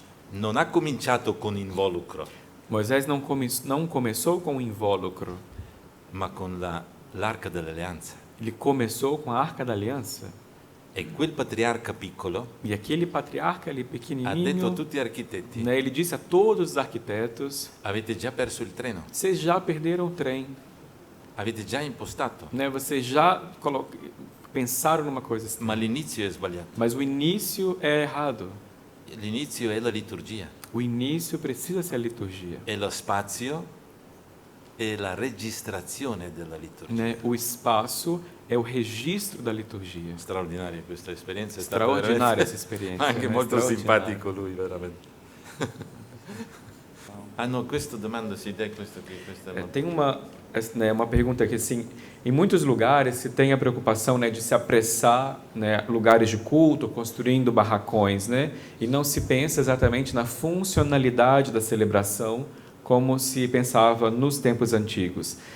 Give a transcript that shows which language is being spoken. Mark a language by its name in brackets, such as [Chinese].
[Italian] non ha cominciato con involucro, [Portuguese] Moisés não começou com o invólucro, [Italian] ma con l'arca dell'alleanza. [Portuguese] ele começou com a Arca da Aliança. [Italian] E quel patriarca piccolo [Portuguese] E aquele patriarca ali [Italian] ha detto a [Portuguese] pequenininho, [Italian] tutti gli architetti, [Portuguese] né, ele disse a todos os arquitetos: [Italian] avete già perso il treno, [Portuguese] vocês já perderam o trem, [Italian] avete già impostato, [Portuguese] né? Vocês já pensaram numa coisa assim. [Italian] ma l'inizio è sbagliato. [Portuguese] Mas o início é errado. [Italian] L'inizio è la liturgia, [Portuguese] O início precisa ser a liturgia, [Italian] è lo spazio e la registrazione della liturgia. [Portuguese] né? O espaço é o registro da liturgia. [Italian] Straordinaria questa esperienza, è stata [Portuguese] Extraordinária essa [Italian] veramente- [Portuguese] experiência. [Italian] anche [Portuguese] né? [Italian] molto [Portuguese] Extraordinária. [Italian] simpatico lui, veramente. Ah no, questo domanda si dà questo qui, questa è molto- [Portuguese] Tem uma pergunta que, assim, em muitos lugares se tem a preocupação, né, de se apressar, né, lugares de culto, construindo barracões, né, e não se pensa exatamente na funcionalidade da celebração como se pensava nos tempos antigos.